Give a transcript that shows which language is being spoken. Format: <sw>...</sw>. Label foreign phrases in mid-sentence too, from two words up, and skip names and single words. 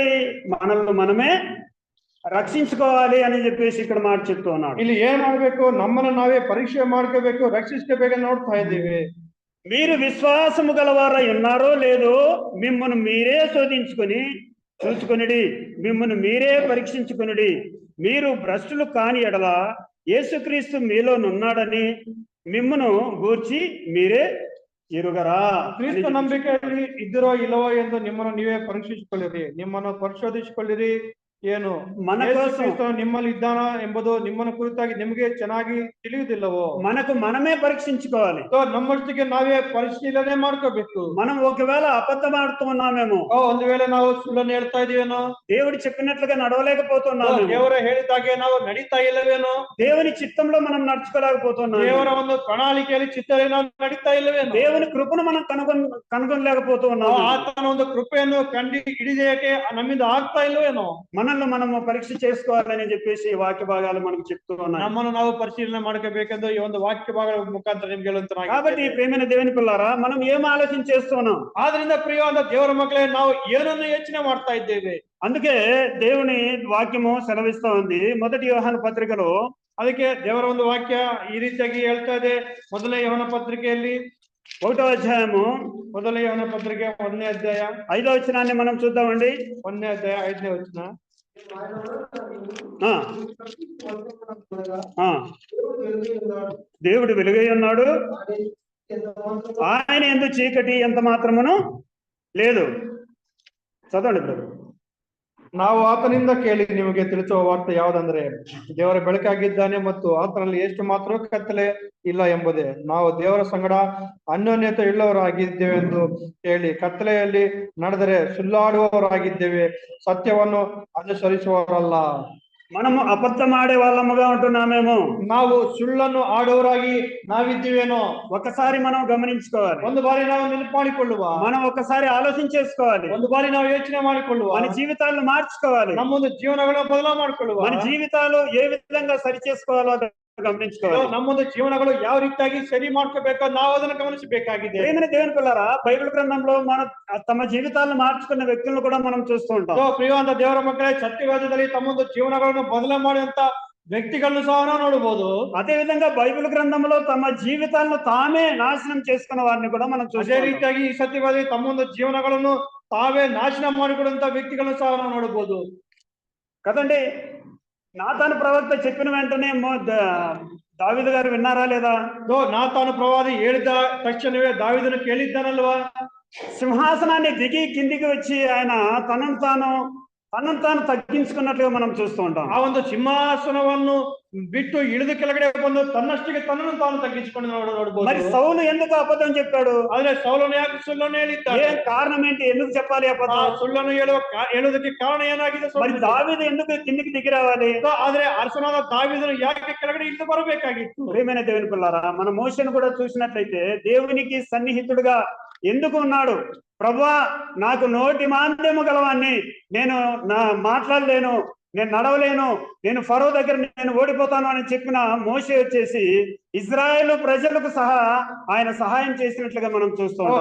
<te>మనల్ని మనమే రక్షించుకోవాలి అని చెప్పేసి ఇక్కడ మాట చెప్తూ ఉన్నాడు.</te> <kn>ಇಲ್ಲಿ ಏನ್ ಮಾಡ್ಬೇಕು? ನಮ್ಮನ್ನ ನಾವೇ ಪರೀಕ್ಷೆ ಮಾಡ್ಕೋಬೇಕು, ರಕ್ಷಿಸ್ಕೋಬೇಕಂತ ನೋಡ್ತಾ ಇದ್ದೀವಿ.</kn> <te>మీరు విశ్వాసము గలవారై ఉన్నారో లేదో మిమ్మల్ని మీరే శోధించుకొని చూసుకొనిడి, మిమ్మల్ని మీరే పరీక్షించుకొనిడి. మీరు భ్రష్టులు కాని ఎడల యేసుక్రీస్తు మీలోనున్నాడని మిమ్మను గూర్చి మీరే ఎరుగరా?</te> <kn>ಕ್ರಿಸ್ತ ನಂಬಿಕೆಯಲ್ಲಿ ಇದ್ದಿರೋ ಇಲ್ಲವೋ ಎಂದು ನಿಮ್ಮನ್ನು ನೀವೇ ಪರೀಕ್ಷಿಸಿಕೊಳ್ಳಿರಿ, ನಿಮ್ಮನ್ನು ಪರಿಶೋಧಿಸಿಕೊಳ್ಳಿರಿ. ಏನು</kn> <te>మన కోసం</te> <kn>ನಿಮ್ಮಲ್ಲಿ ಇದ್ದಾನ ಎಂಬುದು ನಿಮ್ಮನ್ನು ಕುರಿತಾಗಿ ನಿಮಗೆ ಚೆನ್ನಾಗಿ ತಿಳಿಯುವುದಿಲ್ಲವೋ?</kn> <te>మనకు మనమే పరీక్షించుకోవాలి.</te> <kn>ನಮ್ಮಷ್ಟಿಗೆ ನಾವೇ ಪರಿಶೀಲನೆ ಮಾಡ್ಕೋಬೇಕು.</kn> <te>మనం ఒకవేళ అబద్ధం ఆడుతూ ఉన్నామేమో,</te> <kn>ಒಂದು ವೇಳೆ ನಾವು ಸುಳ್ಳನ್ನು ಹೇಳ್ತಾ ಇದೀವೇನೋ,</kn> <te>దేవుడు చెప్పినట్లుగా నడవలేకపోతున్నాము,</te> <kn>ದೇವರ ಹೇಳಿದಾಗೆ ನಾವು ನಡೀತಾ ಇಲ್ಲವೇನೋ,</kn> <te>దేవుని చిత్తంలో మనం నడుచుకోలేకపోతున్నాము,</te> <kn>ದೇವರ ಒಂದು ಪ್ರಣಾಳಿಕೆಯಲ್ಲಿ ಚಿತ್ತದಲ್ಲಿ ನಾವು ನಡೀತಾ ಇಲ್ಲವೇನೋ,</kn> <te>దేవుని కృపను మనం కనుగొనలేకపోతూ ఉన్నాము,</te> <kn>ಆತನ ಒಂದು ಕೃಪೆಯನ್ನು ಹಿಡಿದೇಕೆ ನಮ್ಮಿಂದ ಆಗ್ತಾ ಇಲ್ಲವೇನೋ.</kn> <te>మనల్ని మనము పరీక్ష చేసుకోవాలని చెప్పేసి వాక్య భాగాలు మనకు చెప్తూ ఉన్నాయి.</te> <kn>ನಮ್ಮನ್ನು ನಾವು ಪರಿಶೀಲನೆ ಮಾಡ್ಕೋಬೇಕೆಂದು ಈ ಒಂದು ವಾಕ್ಯ ಭಾಗಗಳ ಮುಖಾಂತರ ನಿಮ್ಗೆ ಹೇಳುವಂತನಾಗಿ.</kn> <te>కాబట్టి ప్రియమైన దేవుని పిల్లారా, మనం ఏం ఆలోచన చేస్తున్నాం?</te> <kn>ಆದ್ರಿಂದ ಪ್ರಿಯವಾದ ದೇವರ ಮಕ್ಕಳೇ, ನಾವು ಏನನ್ನು ಯೋಚನೆ ಮಾಡ್ತಾ ಇದ್ದೇವೆ?</kn> <te>అందుకే దేవుని వాక్యము సెలవిస్తా ఉంది. 1 యోహాను పత్రికలో</te> <kn>ಅದಕ್ಕೆ ದೇವರ ಒಂದು ವಾಕ್ಯ ಈ ರೀತಿಯಾಗಿ ಹೇಳ್ತಾ ಇದೆ. 1ನೇ ಯೋಹಾನ ಪತ್ರಿಕೆಯಲ್ಲಿ</kn> <te>1వ అధ్యాయము</te> <kn>1ನೇ ಯೋಹಾನ ಪತ್ರಿಕೆ 1ನೇ ಅಧ್ಯಾಯ</kn> <te>5వ వచనాన్ని మనం చూద్దామండి.</te> <kn>1ನೇ ಅಧ್ಯಾಯ 5ನೇ ವಚನ.</kn> <te>దేవుడు వెలుగై ఉన్నాడు, ఆయన యందు చీకటి ఎంత మాత్రమును లేదు. చదవండి బ్రదర్.</te> <kn>ನಾವು ಆತನಿಂದ ಕೇಳಿ ನಿಮಗೆ ತಿಳಿಸುವ ವಾರ್ತೆ ಯಾವುದಂದ್ರೆ, ದೇವರ ಬೆಳಕಾಗಿದ್ದಾನೆ ಮತ್ತು ಆತನಲ್ಲಿ ಎಷ್ಟು ಮಾತ್ರ ಕತ್ತಲೆ ಇಲ್ಲ ಎಂಬುದೇ. ನಾವು ದೇವರ ಸಂಗಡ ಅನ್ಯೋನ್ಯತೆ ಇಲ್ಲವರಾಗಿದ್ದೇವೆ ಎಂದು ಹೇಳಿ ಕತ್ತಲೆಯಲ್ಲಿ ನಡೆದರೆ ಸುಳ್ಳಾಡುವವರಾಗಿದ್ದೇವೆ, ಸತ್ಯವನ್ನು ಅನುಸರಿಸುವವರಲ್ಲ.</kn> <te>మనము అబద్ధం ఆడే వాళ్ళముగా ఉంటున్నామేమో,</te> <kn>ನಾವು ಸುಳ್ಳನ್ನು ಆಡುವವರಾಗಿ ನಾವಿದ್ದೀವೇನೋ</kn> <te>ఒకసారి మనం గమనించుకోవాలి.</te> <kn>ಒಂದು ಬಾರಿ ನಾವು ನೆನಪು ಮಾಡಿಕೊಳ್ಳುವ,</kn> <te>మనం ఒకసారి ఆలోచించేసుకోవాలి.</te> <kn>ಒಂದು ಬಾರಿ ನಾವು ಯೋಚನೆ ಮಾಡಿಕೊಳ್ಳುವ,</kn> <te>మన జీవితాలను మార్చుకోవాలి,</te> <kn>ನಮ್ಮೊಂದು ಜೀವನಗಳನ್ನು ಬದಲಾವಣೆ ಮಾಡಿಕೊಳ್ಳುವ,</kn> <te>మన జీవితాలు ఏ విధంగా సరి చేసుకోవాలో గమనించుకోవాలి.</te> <kn>ನಮ್ಮೊಂದು ಜೀವನಗಳು ಯಾವ ರೀತಿಯಾಗಿ ಸರಿ ಮಾಡ್ಕೋಬೇಕೋ ನಾವು ಅದನ್ನು ಗಮನಿಸಬೇಕಾಗಿದೆ.</kn> <te>దేవుని పిల్లరా, బైబిల్ గ్రంథంలో మన తమ జీవితాలను మార్చుకున్న వ్యక్తులను కూడా మనం చూస్తూ ఉంటాం.</te> <kn>ಪ್ರಿಯವಾದ ದೇವರ ಮಕ್ಕಳೇ, ಸತ್ಯವೇದದಲ್ಲಿ ತಮ್ಮೊಂದು ಜೀವನಗಳನ್ನು ಬದಲಾವಣೆ ಮಾಡುವಂತ వ్యక్తిಗಳನ್ನು సహా ನಾವು ನೋಡಬಹುದು.</kn> <te>అదే విధంగా బైబిల్ గ్రంథంలో తమ జీవితాలను తామే నాశనం చేసుకున్న వారిని కూడా మనం చూస్తాం.</te> <kn>ಅದೇ ರೀತಿಯಾಗಿ ಈ ಸತ್ಯವೇದದಲ್ಲಿ ತಮ್ಮೊಂದು ಜೀವನಗಳನ್ನು ತಾವೇ ನಾಶನ ಮಾಡಿಕೊಳ್ಳುವಂತ ವ್ಯಕ್ತಿಗಳನ್ನು ಸಹ ನಾವು ನೋಡಬಹುದು</kn> <te>కదండి. నాతాను ప్రవక్త చెప్పిన వెంటనే దావీదు గారు విన్నారా లేదా?</te> <kn>నాతాను ప్రవాది ಹೇಳಿದ ತಕ್ಷಣವೇ దావీదును ಕೇಳಿದ್ದಾನಲ್ವಾ?</kn> <te>సింహాసనాన్ని దిగి కిందికి వచ్చి ఆయన తనను తాను తనను తాను తగ్గించుకున్నట్లుగా మనం చూస్తూ ఉంటాం.</te> <kn>ಆ ಒಂದು ಸಿಂಹಾಸನವನ್ನು ಬಿಟ್ಟು ಇಳಿದು ಕೆಳಗಡೆ ಬಂದು ತನ್ನಷ್ಟಿಗೆ ತನ್ನನ್ನು ತಾನು ತಗ್ಗಿಸಿಕೊಂಡು</kn> <te>మరి</te> <kn>ನೋಡಬಹುದು.</kn> <te>సౌలు ఎందుకు అబద్ధం చెప్పాడు?</te> <kn>ಆದ್ರೆ ಸೌಲನು ಯಾಕೆ ಸುಳ್ಳನ್ನು ಹೇಳಿದ್ದಾನೆ?</kn> <te>ఏం కారణం ఏంటి? ఎందుకు చెప్పాలి</te> <kn>ಆ</kn> <te>అబద్ధం?</te> <kn>ಸುಳ್ಳನ್ನು ಹೇಳುವುದಕ್ಕೆ ಕಾರಣ ಏನಾಗಿದೆ?</kn> <te>మరి</te> <kn>ಸೌಲನಿಗೆ.</kn> <te>దావీదు ఎందుకు కిందికి దిగి రావాలి?</te> <kn>ಆದ್ರೆ ಅರಸನಾದ ದಾವೀದನು ಯಾಕೆ ಕೆಳಗಡೆ ಇಳಿದು ಬರಬೇಕಾಗಿತ್ತು?</kn> <te>ప్రియమైన దేవుని పిల్లారా, మన మోషేను కూడా చూసినట్లయితే దేవునికి సన్నిహితుడుగా ఎందుకు ఉన్నాడు? ప్రభువా, నాకు నోటి మాంద్యము గలవాన్ని, నేను మాట్లాడలేను, నేను నడవలేను, నేను ఫరో దగ్గర నేను ఓడిపోతాను అని చెప్పిన మోషే వచ్చేసి ఇజ్రాయేలు ప్రజలకు సహా ఆయన సహాయం చేసినట్లుగా మనం చూస్తూ ఉంటాం.</te>